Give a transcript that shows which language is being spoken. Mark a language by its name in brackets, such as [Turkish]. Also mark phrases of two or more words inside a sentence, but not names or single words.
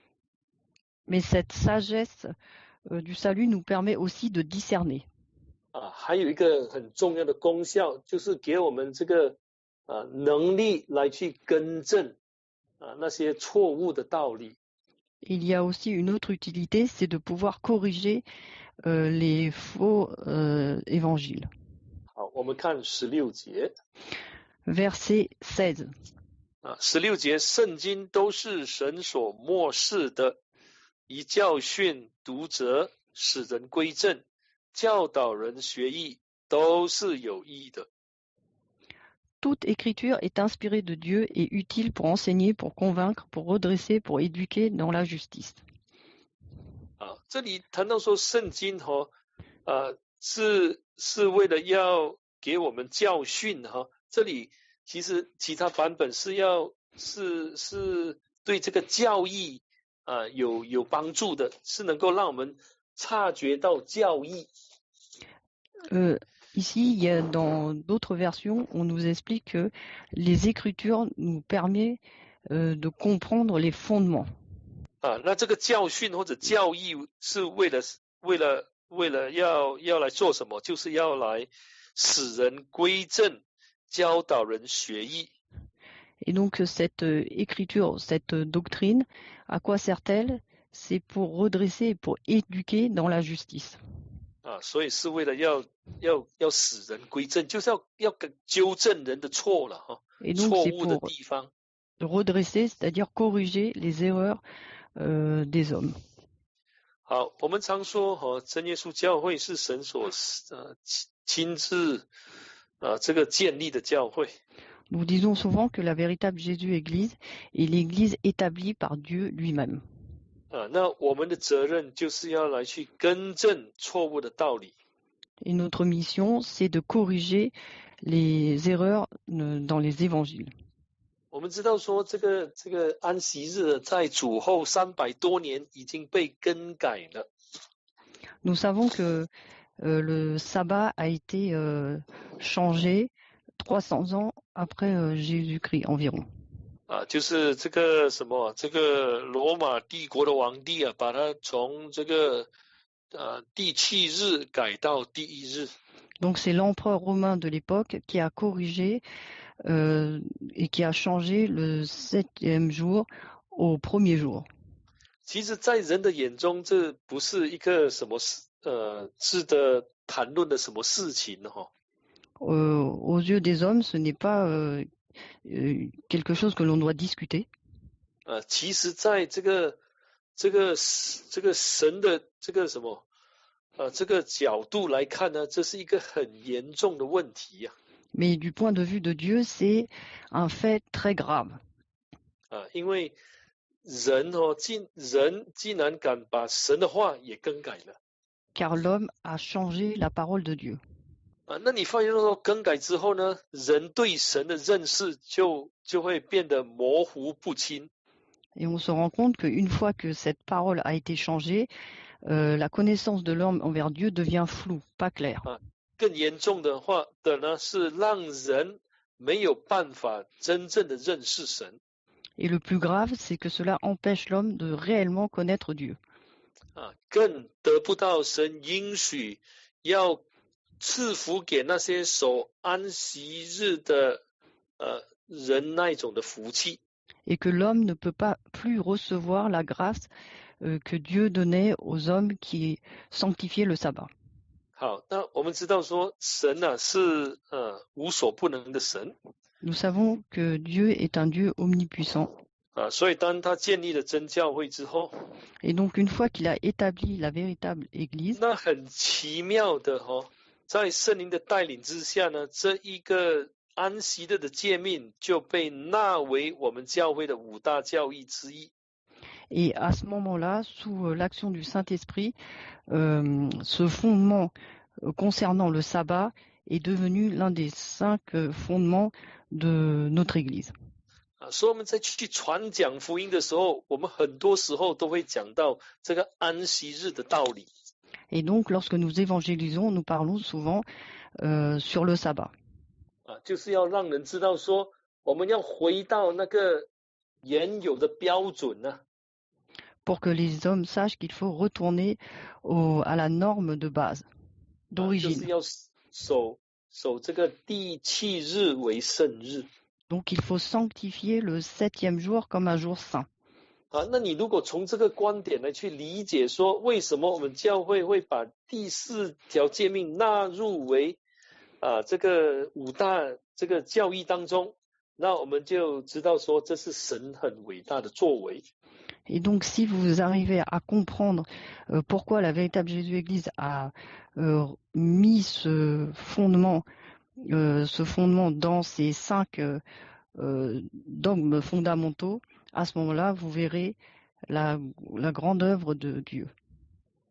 [French] Mais cette sagesse du salut nous permet aussi de discerner. [Chinese] 还有一个很重要的功效，就是给我们这个能力来去更正那些错误的道理。 [French] Il y a aussi une autre utilité, c'est de pouvoir corriger les faux évangiles. [Chinese] 好，我们看16节。 [French] Verset 16. [Chinese] 16节，圣经都是神所默示的，以教训、读责、使人归正、教导人学义，都是有益的。 [French] Toute écriture est inspirée de Dieu et utile pour enseigner, pour convaincre, pour redresser, pour éduquer dans la justice. [Chinese] 这里谈到说圣经是为了要给我们教训这里其实其他版本是对这个教义有帮助的，是能够让我们察觉到教义。 [French] Ici, dans d'autres versions, on nous explique que les Écritures nous permettent de comprendre les fondements. [Chinese] 那这个教训或者教义是为了要来做什么？就是要来使人归正，教导人学义。 [French] Et donc cette écriture, cette doctrine, à quoi sert-elle? C'est pour redresser et pour éduquer dans la justice. [Chinese] 所以是为了要使人归正，就是要纠正人的错了错误的地方。 [French] redresser, c'est-à-dire corriger les erreurs des hommes. [Chinese] 好，我们常说真耶稣教会是神所亲自这个建立的教会。 [French] Nous disons souvent que la véritable Jésus-Église est l'Église établie par Dieu lui-même. [Chinese] 那我们的责任就是要来去更正错误的道理。 [French] Et notre mission, c'est de corriger les erreurs dans les évangiles. [Chinese] 我们知道说这个安息日在主后300多年已经被更改了。 [French] Nous savons que le sabbat a été changé 300 ans après Jésus-Christ environ. [Chinese] 就是这个罗马帝国的皇帝把它从这个第7日改到第1日。 [French] Donc c'est l'empereur romain de l'époque qui a corrigé et qui a changé le 7e jour au 1er jour. [Chinese] 其实在人的眼中这不是一个什么值得谈论的什么事情 [French] aux yeux des hommes, ce n'est pas quelque chose que l'on doit discuter. [Chinese] 其实在这个神的这个角度来看呢，这是一个很严重的问题 [French] Mais du point de vue de Dieu, c'est un fait très grave. [Chinese] 因为人竟然敢把神的话也更改了。 [French] Car l'homme a changé la parole de Dieu. [Chinese] 那你发现说更改之后呢，人对神的认识就会变得模糊不清。 [French] Et on se rend compte qu'une fois que cette parole a été changée, la connaissance de l'homme envers Dieu devient floue, pas claire. [Chinese] 更严重的话的呢，是让人没有办法真正的认识神。 [French] Et le plus grave, c'est que cela empêche l'homme de réellement connaître Dieu. [Chinese] 更得不到神应许要赐福给那些守安息日的人那一种的福气。 [French] Et que l'homme ne peut pas plus recevoir la grâce que Dieu donnait aux hommes qui sanctifiaient le sabbat. [Chinese] 好，那我们知道说神是无所不能的神。 [French] Nous savons que Dieu est un Dieu omnipuissant. [Chinese] 所以当他建立了真教会之后， [French] Et donc une fois qu'il a établi la véritable Église, [Chinese] 那很奇妙的在圣灵的带领之下呢，这一个安息日的诫命就被纳为我们教会的5大教义之一。 [French] Et à ce moment-là, sous l'action du Saint-Esprit, ce fondement concernant le sabbat est devenu l'un des 5 fondements de notre Église. [Chinese] 所以我们在去传讲福音的时候，我们很多时候都会讲到这个安息日的道理。 [French] Et donc, lorsque nous évangélisons, nous parlons souvent sur le sabbat. [Chinese] 就是要让人知道说，我们要回到那个原有的标准 [French] pour que les hommes sachent qu'il faut retourner à la norme de base, d'origine. [Chinese] 就是要守这个第7日为圣日。 [French] Donc il faut sanctifier le 7e jour comme un jour saint. [Chinese] 那你如果从这个观点来去理解说，为什么我们教会会把第4条诫命纳入为这个5大这个教义当中，那我们就知道说这是神很伟大的作为。 [French] Et donc, si vous arrivez à comprendre pourquoi la véritable Jésus-Église a mis ce fondement dans ces 5 dogmes fondamentaux, à ce moment-là, vous verrez la grande œuvre de Dieu.